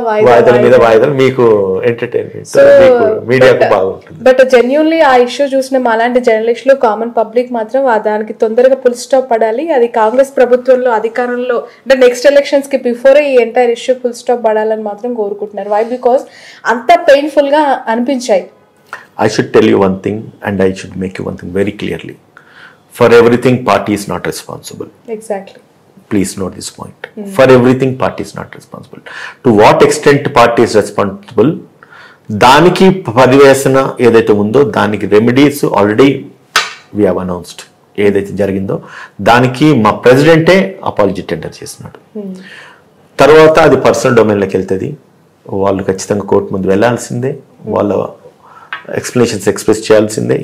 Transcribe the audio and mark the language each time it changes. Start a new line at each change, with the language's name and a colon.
Telugu: వాయిదాల మీద వాయిదాలు మీకు ఎంటర్టైన్మెంట్ మీడియాకు బాగుంటుంది. బట్ జెన్యూన్లీ ఆ ఇష్యూ చూసిన మాలాంటి జర్నలిస్టులు కామన్ పబ్లిక్ మాత్రం దానికి తొందరగా ఫుల్ స్టాప్ పడాలి. అది కాంగ్రెస్ ప్రభుత్వంలో అధికారంలో అంటే నెక్స్ట్ ఎలక్షన్స్ కి బిఫోర్ ఈ ఎంటైర్ ఇష్యూ ఫుల్ స్టాప్ పడాలని మాత్రం కోరుకుంటున్నారు. వై? బికాస్ అంత పెయిన్ఫుల్ గా అనిపించాయి.
English: I should tell you one thing and I should make you one thing very clearly. For everything, party is not responsible. Exactly. Please note this point. For everything, party is not responsible. To what extent party is responsible?
Telugu: దానికి పరివేశన ఏదైతే ఉందో దానికి remedies already
English: We have announced.
Telugu: ఏదైతే జరిగిందో దానికి మా ప్రెసిడెంటే apology tender చేసినాడు. తర్వాత అది పర్సనల్ డొమైన్లోకి వెళ్తుంది. వాళ్ళు ఖచ్చితంగా కోర్టు ముందు వెళ్లాల్సిందే, వాళ్ళ ఎక్స్ప్లెనేషన్స్ ఎక్స్ప్రెస్ చేయాల్సిందే.